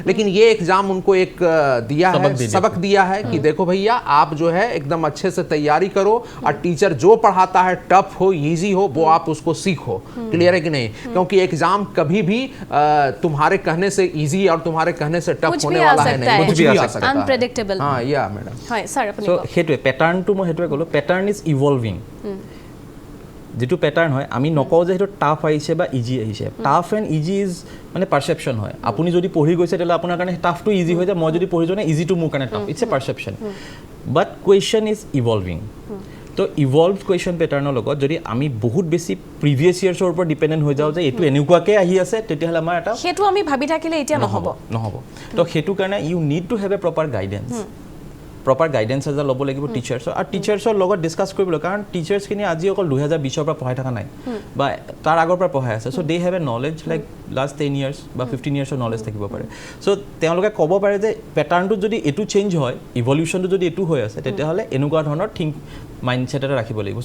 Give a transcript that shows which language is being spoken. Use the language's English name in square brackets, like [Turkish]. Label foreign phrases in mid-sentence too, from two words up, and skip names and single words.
[Hindi] लेकिन ये एग्जाम उनको एक दिया है, सबक दिया है कि देखो भैया, आप जो है एकदम अच्छे से तैयारी करो और टीचर जो पढ़ाता है टफ हो इजी हो वो आप उसको सीखो। क्लियर है कि नहीं? क्योंकि एग्जाम कभी भी तुम्हारे कहने से इजी और तुम्हारे कहने से टफ होने वाला है नहीं, कुछ भी आ सकता है, अनप्रेडिक्टेबल। हाँ या मैडम, [Assamese] হয় স্যার আপুনি সো সেইটোৱে পেটাৰ্ণটো মই সেইটোৱে ক'লোঁ, [English] pattern is evolving. [Assamese] যিটো পেটাৰ্ণ হয় আমি নকওঁ যে সেইটো টাফ আহিছে বা ইজি আহিছে। [English] tough and easy is [Assamese] মানে পাৰচেপশ্যন হয়। আপুনি যদি পঢ়ি গৈছে তেতিয়াহ'লে আপোনাৰ কাৰণে টাফটো ইজি হৈ যায়, মই যদি পঢ়ি যোৱা নাই ইজিটো মোৰ কাৰণে টাফ। [English] It's a perception, but question is evolving. [Assamese] তো [English] evolve question pattern [Assamese] লগত যদি আমি বহুত বেছি [English] previous years [Assamese] ওপৰত ডিপেণ্ডেণ্ট হৈ যাওঁ যে এইটো এনেকুৱাকৈ আহি আছে, তেতিয়াহ'লে আমাৰ এটা সেইটো আমি ভাবি থাকিলে এতিয়া নহ'ব। তো সেইটো কাৰণে [English] you need to have a proper guidance. proper guidance [Assamese] এটা ল'ব লাগিব টিচাৰ্ছৰ, আৰু টিচাৰ্ছৰ লগত ডিছকাছ কৰিব লাগিব। কাৰণ টিচাৰ্ছখিনি আজি অকল 2020ৰ পৰা পঢ়াই থকা নাই বা তাৰ আগৰ পৰা পঢ়াই আছে। [English] So they have a knowledge like last 10 years বা 15 years knowledge [Assamese] থাকিব পাৰে। চ' তেওঁলোকে ক'ব পাৰে যে পেটাৰ্ণটোত যদি এইটো চেঞ্জ হয়, ইভলিউশ্যনটো যদি এইটো হৈ আছে, তেতিয়াহ'লে এনেকুৱা ধৰণৰ মাইণ্ডছেট এটা ৰাখিব লাগিব।